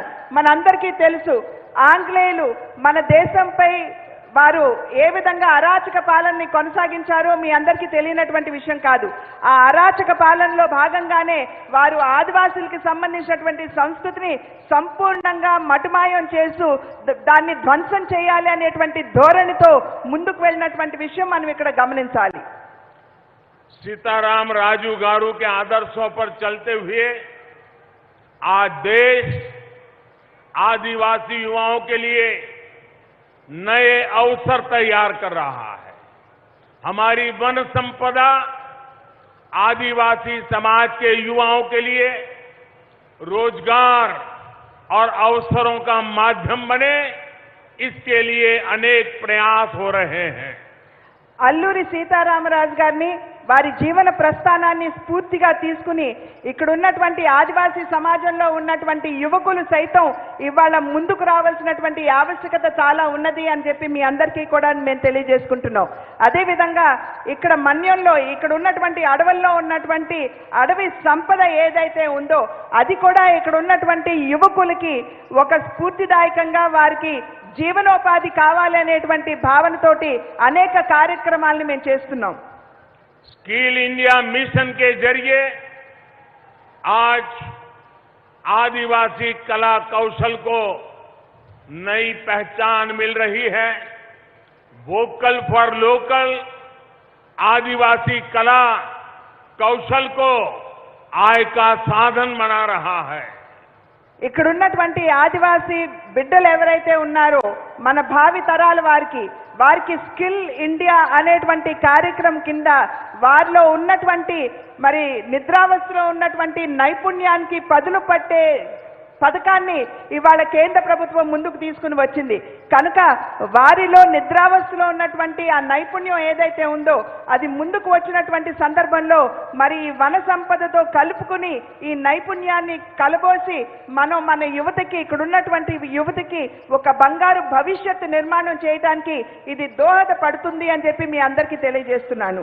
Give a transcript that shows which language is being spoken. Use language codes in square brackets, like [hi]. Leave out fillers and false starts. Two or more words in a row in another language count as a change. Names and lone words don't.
[te] మనందరికీ తెలుసు ఆంగ్లేయులు మన దేశంపై వారు ఏ విధంగా అరాచక పాలనని కొనసాగించారో మీ అందరికీ తెలియనటువంటి విషయం కాదు. ఆ అరాచక పాలనలో భాగంగానే వారు ఆదివాసులకి సంబంధించినటువంటి సంస్కృతిని సంపూర్ణంగా మటుమాయం చేస్తూ దాన్ని ధ్వంసం చేయాలి అనేటువంటి ధోరణితో ముందుకు వెళ్ళినటువంటి విషయం మనం ఇక్కడ గమనించాలి. [hi] सीताराम राजू गारू के आदर्शों पर चलते हुए आज देश आदिवासी युवाओं के लिए नए अवसर तैयार कर रहा है। हमारी वन संपदा आदिवासी समाज के युवाओं के लिए रोजगार और अवसरों का माध्यम बने, इसके लिए अनेक प्रयास हो रहे हैं। [te] అల్లూరి సీతారామరాజు గారిని వారి జీవన ప్రస్థానాన్ని స్ఫూర్తిగా తీసుకుని ఇక్కడ ఉన్నటువంటి ఆదివాసీ సమాజంలో ఉన్నటువంటి యువకులు సైతం ఇవాళ ముందుకు రావాల్సినటువంటి ఆవశ్యకత చాలా ఉన్నది అని చెప్పి మీ అందరికీ కూడా మేము తెలియజేసుకుంటున్నాం. అదేవిధంగా ఇక్కడ మన్యంలో ఇక్కడ ఉన్నటువంటి అడవుల్లో ఉన్నటువంటి అడవి సంపద ఏదైతే ఉందో అది కూడా ఇక్కడ ఉన్నటువంటి యువకులకి ఒక స్ఫూర్తిదాయకంగా వారికి జీవనోపాధి కావాలనేటువంటి భావనతోటి అనేక కార్యక్రమాలను మేము చేస్తున్నాం. [hi] स्किल इंडिया मिशन के जरिए आज आदिवासी कला कौशल को नई पहचान मिल रही है। [en] vocal for local [hi] आदिवासी कला कौशल को आय का साधन बना रहा है। [te] ఇక్కడ ఉన్నటువంటి ఆదివాసీ బిడ్డలు ఎవరైతే ఉన్నారో మన భావి తరాల వారికి స్కిల్ ఇండియా అనేటువంటి కార్యక్రమం కింద వారిలో ఉన్నటువంటి మరి నిద్రావస్థలో ఉన్నటువంటి నైపుణ్యానికి పదును పట్టే పథకాన్ని ఇవాళ కేంద్ర ప్రభుత్వం ముందుకు తీసుకుని వచ్చింది కనుక వారిలో నిద్రావస్థలో ఉన్నటువంటి ఆ నైపుణ్యం ఏదైతే ఉందో అది ముందుకు వచ్చినటువంటి సందర్భంలో మరి వన సంపదతో కలుపుకుని ఈ నైపుణ్యాన్ని కలబోసి మన యువతకి ఇక్కడ ఉన్నటువంటి యువతకి ఒక బంగారు భవిష్యత్తు నిర్మాణం చేయడానికి ఇది దోహదపడుతుంది అని చెప్పి మీ అందరికీ తెలియజేస్తున్నాను.